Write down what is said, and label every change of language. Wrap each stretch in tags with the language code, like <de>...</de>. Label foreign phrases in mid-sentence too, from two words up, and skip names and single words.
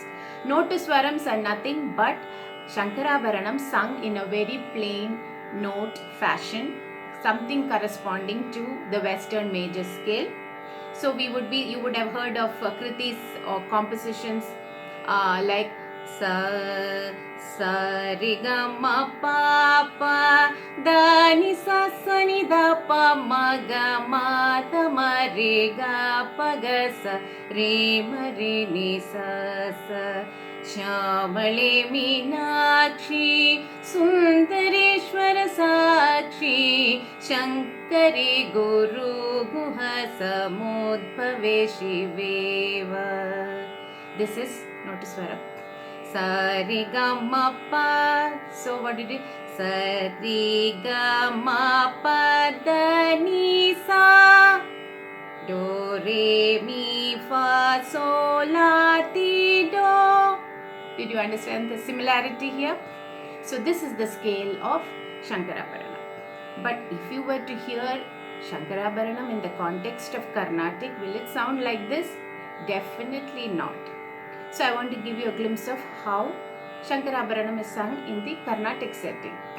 <en>Note to swarams are nothing but Shankarabharanam sung in a very plain note fashion, something corresponding to the Western major scale. So you would have heard of kritis or compositions like sa</en> <sa>ri ga ma pa pa da ni sa ni da pa ma ga ma ta ma re ga pa ga sa re ma re ni sa sa Shyamale Meenakshi Sundareshwara Sakshi Shankari Guru Guha Samudbhave Shiveva.</sa> <en>This is notice Swara. Sa ri ga ma pa. So what did it? Sa ri ga ma pa da ni sa do re mi fa sol la ti do. Did you understand the similarity here? So this is the scale of Shankarabharanam. But if you were to hear Shankarabharanam in the context of Carnatic, will it sound like this? Definitely not. So I want to give you a glimpse of how Shankarabharanam is sung in the Carnatic setting.</en>